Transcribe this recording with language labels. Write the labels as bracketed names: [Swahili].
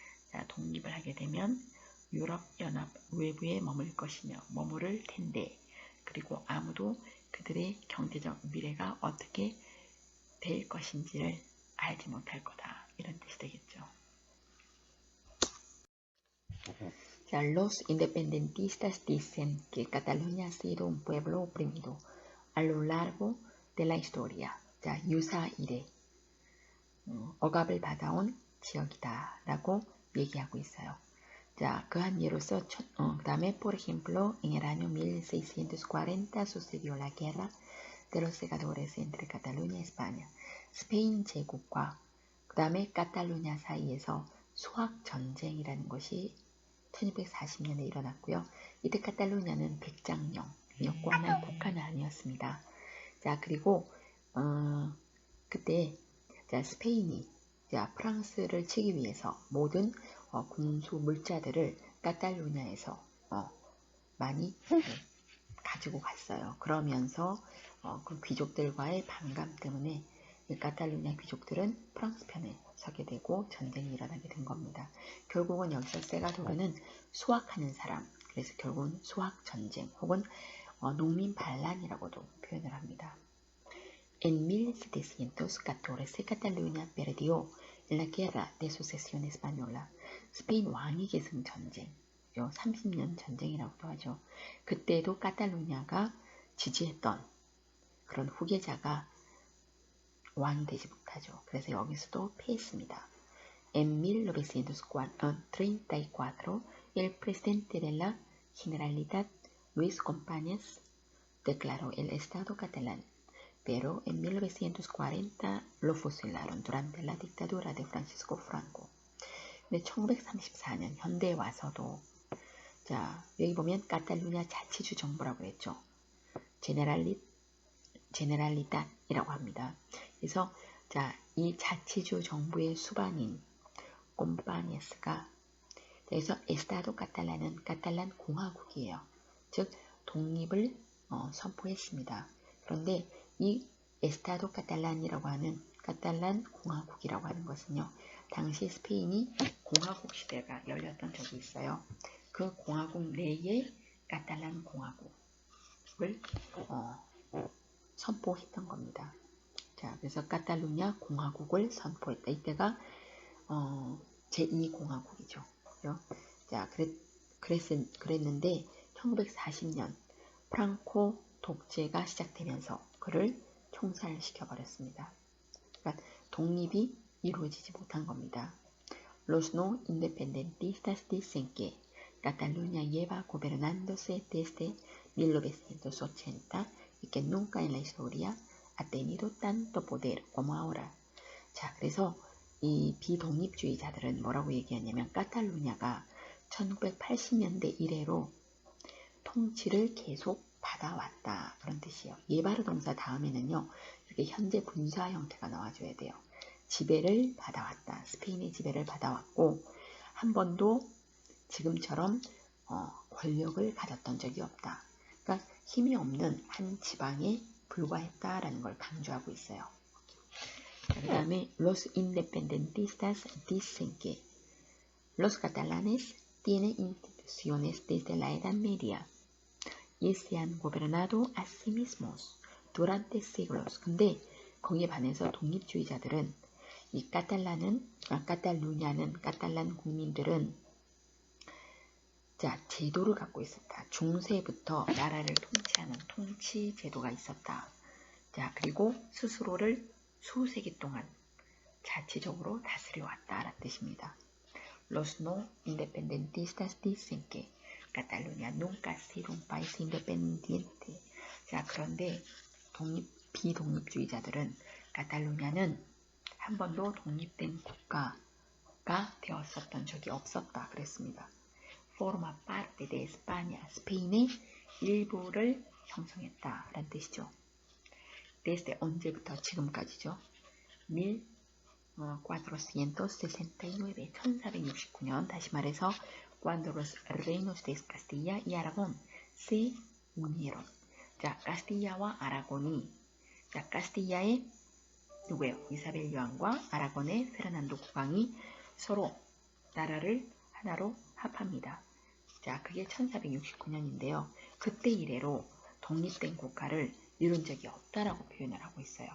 [Korean] 자, 독립을 하게 되면 유럽연합 외부에 머무를 텐데, 그리고 아무도 그들의 경제적 미래가 어떻게 될 것인지를 알지 못할 거다, 이런 뜻이 되겠죠. 자, [Spanish] los independentistas dicen que Cataluña ha sido un pueblo oprimido a lo largo de la historia. [Korean] 자, 유사일에 억압을 받아온 지역이다라고 얘기하고 있어요. 자, 그한 예로서 그다음에 [Spanish] por ejemplo, en el año 1640 sucedió la guerra de los segadores entre Cataluña y España. [Korean] 스페인 제국과 그다음에 카탈루냐 사이에서 수학 전쟁이라는 것이 1240년에 일어났고요. 이때 카탈루냐는 백장령이었고 하나의 국가는 아니었습니다. 자, 그리고 그때 자, 스페인이 자, 프랑스를 치기 위해서 모든 군수 물자들을 카탈루냐에서 많이 가지고 갔어요. 그러면서 그 귀족들과의 반감 때문에 이 카탈루냐 귀족들은 프랑스 편에 서게 되고 전쟁이 일어나게 된 겁니다. 결국은 여기서 세가도르는 수학하는 사람, 그래서 결국은 수학 전쟁 혹은 농민 반란이라고도 표현을 합니다. [Spanish] En 1714 Cataluña perdió en la guerra de sucesión española. [Korean] 스페인 왕위 계승 전쟁, 30년 전쟁이라고도 하죠. 그때도 카탈루냐가 지지했던 그런 후계자가 왕이 되지 못하죠. 그래서 여기서도 패했습니다. [Spanish] En 1934, el presidente de la Generalitat, Luis Companys, declaró el Estado catalán, pero en 1940 lo fusilaron durante la dictadura de Francisco Franco. [Korean] 근데 1934년 현대에 와서도 자, 여기 보면 카탈루냐 자치주 정부라고 했죠. 제네랄리tat이라고 합니다. 그래서 자, 이 자치주 정부의 수반인 꼼파니에스가 그래서 에스타도 카탈란은 카탈란 공화국이에요. 즉 독립을 선포했습니다. 그런데 이 에스타도 카탈란이라고 하는 카탈란 공화국이라고 하는 것은요. 당시 스페인이 공화국 시대가 열렸던 적이 있어요. 그 공화국 내에 카탈란 공화국을 선포했던 겁니다. 자, 그래서 카탈루냐 공화국을 선포했다. 이때가 제2공화국이죠. 자, 그랬는데 1940년 프랑코 독재가 시작되면서 그를 총살시켜버렸습니다. 그러니까 독립이 이루어지지 못한 겁니다. [Spanish] Los no independentistas dicen que Cataluña lleva gobernándose desde 1980 y que nunca en la historia ha tenido tanto poder como ahora. [Korean] 자, 그래서 이 비독립주의자들은 뭐라고 얘기하냐면 카탈루냐가 1980년대 이래로 통치를 계속 받아왔다. 그런 뜻이에요. 예바르 동사 다음에는요. 이렇게 현재 분사 형태가 나와줘야 돼요. 지배를 받아왔다. 스페인의 지배를 받아왔고 한 번도 지금처럼 권력을 가졌던 적이 없다. 그러니까 힘이 없는 한 지방에 불과했다라는 걸 강조하고 있어요. 그 다음에 [Spanish] los independentistas dicen que los catalanes tienen instituciones desde la Edad Media y se han gobernado a sí mismos durante siglos. [Korean] 근데 거기에 반해서 독립주의자들은 이 카탈루냐는 카탈란 국민들은 자, 제도를 갖고 있었다. 중세부터 나라를 통치하는 통치 제도가 있었다. 자, 그리고 스스로를 수세기 동안 자치적으로 다스려왔다라는 뜻입니다. [Spanish] Los no independentistas dicen que Cataluña nunca ha sido un país independiente. [Korean] 자, 그런데 비독립주의자들은 카탈루냐는 한 번도 독립된 국가가 되었었던 적이 없었다 그랬습니다. [Spanish] Forma parte de España, [Korean] 스페인의 일부를 형성했다라는 뜻이죠. [Spanish] desde [Korean] 언제부터 지금까지죠. [Spanish] 1469, [Korean] 1469년 다시 말해서 [Spanish] cuando los reinos de Castilla y Aragón se unieron. [Korean] 자, 카스틸라와 아라곤이 자, 카스틸라의 누구예요? 이사벨 여왕과 아라곤의 페르난도 국왕이 서로 나라를 하나로 합합니다. 자, 그게 1469년인데요. 그때 이래로 독립된 국가를 이룬 적이 없다라고 표현을 하고 있어요.